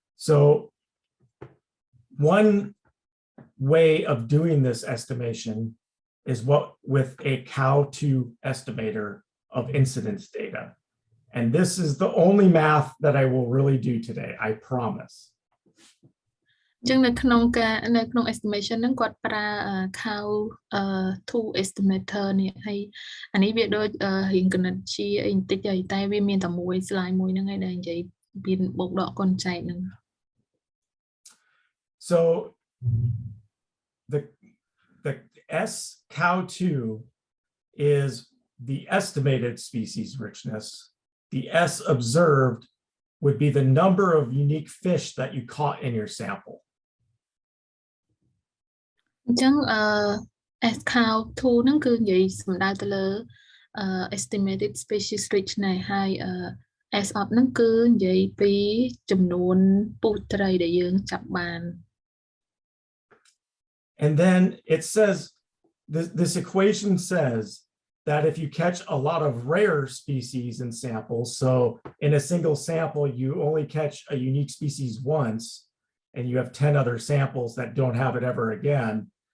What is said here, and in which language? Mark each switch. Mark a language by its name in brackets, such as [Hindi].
[English] So one way of doing this estimation is with a cow-2 estimator of incidence data. And this is the only math that I will really do today, I promise. [Khmer] ចឹងនៅក្នុងការនៅក្នុង estimation ហ្នឹងគាត់ប្រើ cow to estimator នេះហើយអានេះវាដូចរៀងកណិតជាអីបន្តិចហើយតែវាមានតែមួយ slide មួយហ្នឹងឯងដែលនិយាយពីបូកដកកូនចែកហ្នឹង [English] So the S cow2 is the estimated species richness. The S observed would be the number of unique fish that you caught in your sample. [Khmer] អញ្ចឹងS cow2 ហ្នឹងគឺនិយាយសំដៅទៅលើ estimated species richness ហើយ S up ហ្នឹងគឺនិយាយពីចំនួនពូជត្រីដែលយើងចាប់បាន [English] And then it says this equation says that if you catch a lot of rare species in samples, so in a single sample you only catch a unique species once and you have 10 other samples that don't have it ever again.